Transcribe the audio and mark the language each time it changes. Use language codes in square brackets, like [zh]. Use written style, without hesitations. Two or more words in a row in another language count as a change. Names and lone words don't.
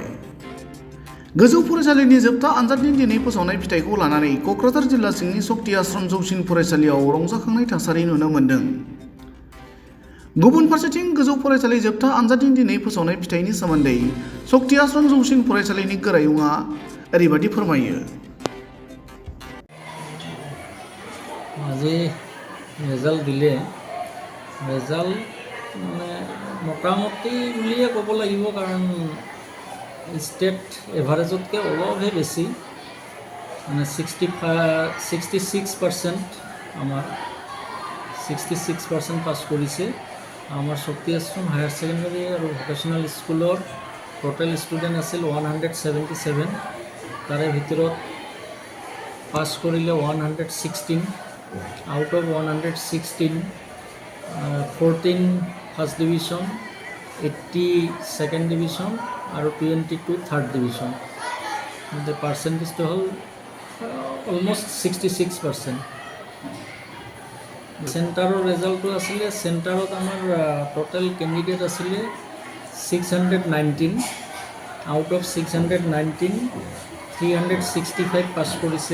[brx] गोजौ फरायसालिनि जोबथा आनजादनि दिनै फोसावनाय फिथाइखौ लानानै क'क्राझार जिल्ला सिंनि शक्ति आश्रम जौसिन फरायसालियाव रंजाखांनाय थासारि नुनो मोन्दों। गुबुन फारसेथिं गोजौ फरायसालि जोबथा आनजादनि दिनै फोसावनाय फिथाइनि सोमोन्दै शक्ति आश्रम जौसिन फरायसालिनि गोरायुंआ ओरैबायदि फोरमायो। [as] আজি রেজাল্ট দিলে রেজাল্ট মানে মোটামুটি বুলিয়ে ক'ব লাগিব, কাৰণ ষ্টেট এভাৰেজতকৈ অলপহে বেছি, মানে 66% আমাৰ 66% পাছ কৰিছে। আমাৰ শক্তি আশ্ৰম হায়াৰ ছেকেণ্ডেৰী আৰু ভকেশ্যনেল স্কুলৰ [en] total student [as] আছিল 177, তাৰে ভিতৰত পাছ কৰিলে 116, [en] out of [as] 116 14 [en] first division, [as] 80 [en] second division [as] আৰু 22 [en] third division. [as] পাৰ্চেণ্টেজটো হ'ল অলমষ্ট 66%। চেণ্টাৰৰ ৰেজাল্টটো আছিলে, চেণ্টাৰত আমাৰ [en] total candidate [as] আছিলে 619, [en] out of [as] 619 365 পাছ কৰিছে।